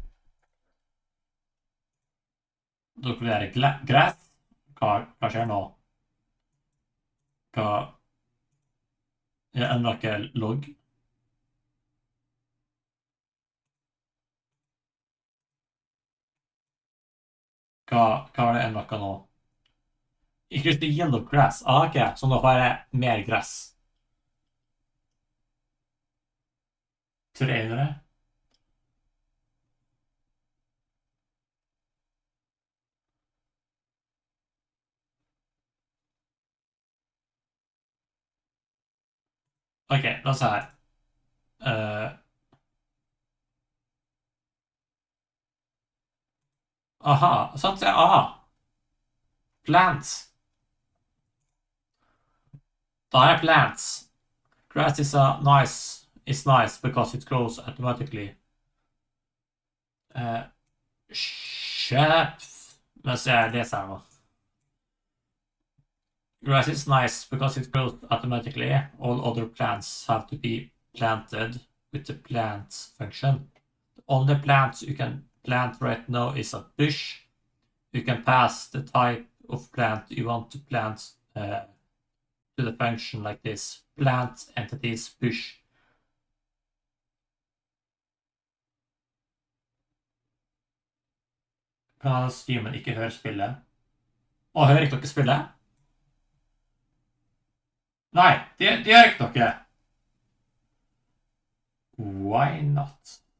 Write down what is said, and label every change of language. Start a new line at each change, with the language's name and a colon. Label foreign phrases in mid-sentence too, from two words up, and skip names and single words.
Norwegian: Da blir det gress. Hva skjer nå? Hva er noe logg? Hva er det noe nå?
English: Increase the yield of grass.
Norwegian: Ok, så nå får jeg mer gress. 300. Ok, la oss se her. Aha, sant? Aha. Plants. Da er plants.
English: Grass is nice because it grows automatically.
Norwegian: Kjøp. Mens jeg leser her nå.
English: Grass is nice because it grows automatically. All other plants have to be planted with the plant function. The only plants you can plant right now is a bush. You can pass the type of plant you want to plant to the function like this. Plant entities bush.
Norwegian: Kan streamen ikke høre spillet? Å, hører ikke dere spillet? Nei, det gjør ikke dere.
English: Why not?